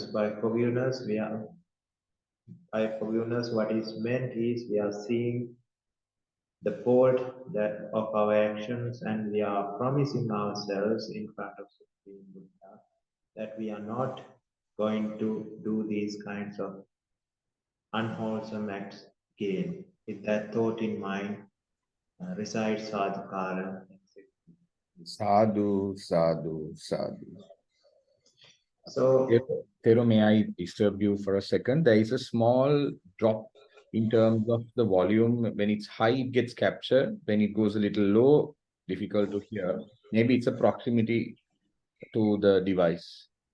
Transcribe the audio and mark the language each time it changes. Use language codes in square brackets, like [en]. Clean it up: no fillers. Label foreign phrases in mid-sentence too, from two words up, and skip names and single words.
[en] By forgiveness, what is meant is we are seeing the fault of our actions, and we are promising ourselves in front of Supreme Buddha that we are not going to do these kinds of unwholesome acts again. With that thought in mind, recite sadhukara. [pi] Sadhu, sadhu, sadhu. [en] So, Thero, may I disturb you for a second? There is a small drop in terms of the volume. When it's high, it gets captured. When it goes a little low, difficult to hear. Maybe it's a proximity to the device.